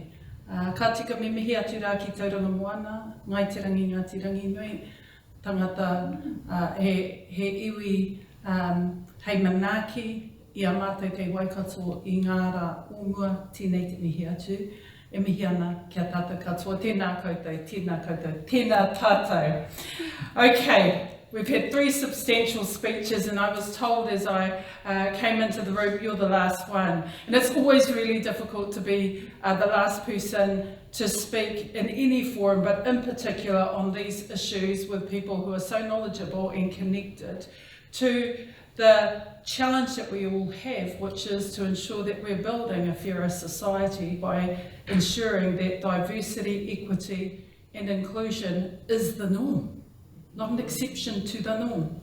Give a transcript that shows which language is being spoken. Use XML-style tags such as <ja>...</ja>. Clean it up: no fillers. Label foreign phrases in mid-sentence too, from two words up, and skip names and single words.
<mi>Ka tika me mihi atu rā ki tauranga moana, ngai te rangi ngā te rangi nui, tangata he iwi hei manaaki, I a mātou kei Waikato I ngā rā ōmua tēnei te mihi atu. E mihi ana kia tātou katoa, tēnā koutou, tēnā koutou, tēnā tātou.</mi> <en>Okay, we've had 3 substantial speeches and I was told as I came into the room, you're the last one. And it's always really difficult to be the last person to speak in any forum, but in particular on these issues with people who are so knowledgeable and connected to the challenge that we all have, which is to ensure that we're building a fairer society by ensuring that diversity, equity and inclusion is the norm, not an exception to the norm.</en>